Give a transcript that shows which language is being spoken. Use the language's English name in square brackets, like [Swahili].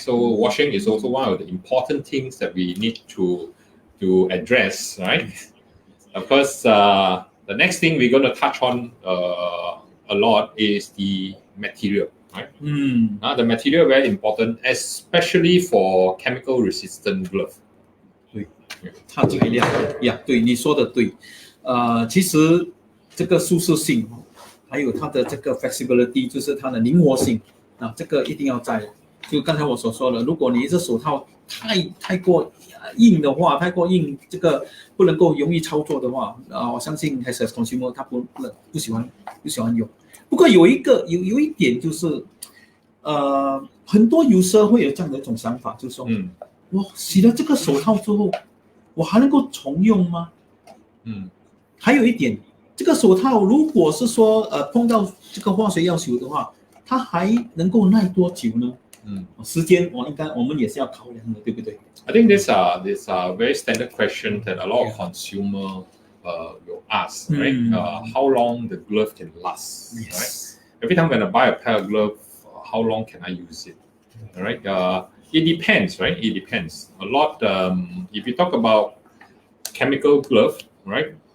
[English] So washing is also one of the important things that we need to address, right? Of course, the next thing we're going to touch on a lot is the material, right? The material very important, especially for chemical resistant glove. [Chinese] 对，它这个量呀，对你说的对。其实这个舒适性，还有它的这个 flexibility， 就是它的灵活性，这个一定要在。就刚才我所说的，如果你这手套太过硬的话，太过硬，这个不能够容易操作的话，我相信 [English] as a consumer [Chinese] 他不喜欢用。不过有一点就是，很多user会有这样的一种想法，就是说，我洗了这个手套之后，我还能够重用吗？还有一点，这个手套如果是说碰到这个化学药水的话，它还能够耐多久呢？时间我们也是要考量的，对不对？ [English] I think this a very standard question that a lot of consumer will ask, right? How long the glove can last, right? Every time when I buy a pair of gloves, how long can I use it? All right. It depends, right? It depends a lot. If you talk about chemical glove, right?